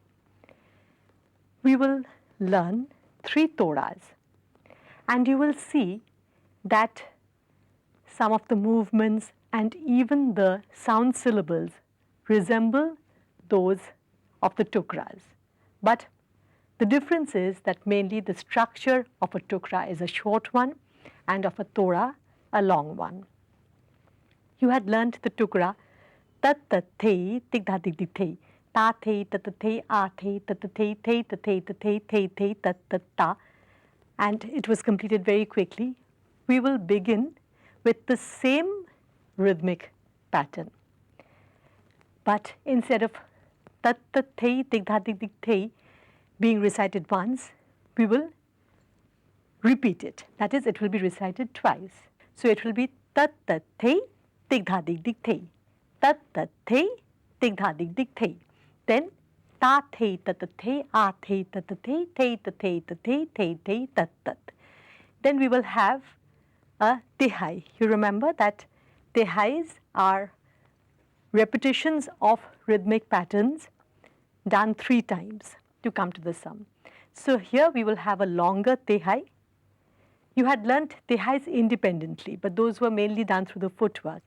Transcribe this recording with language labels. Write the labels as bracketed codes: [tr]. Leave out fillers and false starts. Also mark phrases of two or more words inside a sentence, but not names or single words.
[en] We will learn 3 todas, and you will see that some of the movements and even the sound syllables resemble those of the tukras. But the difference is that mainly the structure of a tukra is a short one and of a toda a long one. You had learnt the tukra tat tat thei tik dha dik dik thei, ta thei tat tat thei a thei tat tat thei thei tat thei tat thei thei thei tat tat ta, and it was completed very quickly. We will begin with the same rhythmic pattern, but instead of tat tat thei tik dha dik dik thei being recited once, we will repeat it. That is, it will be recited twice. So it will be tat tat thei tik dha dik dik thei, tat tat thei tik dha dik dik thei, then ta thei tat tat thei a thei tat tat thei thei tat thei tat thei thei thei tat tat. Then we will have a tihai. You remember that tihais are repetitions of rhythmic patterns done 3 times to come to the sum. So here we will have a longer tihai. You had learnt tihais independently, but those were mainly done through the footwork.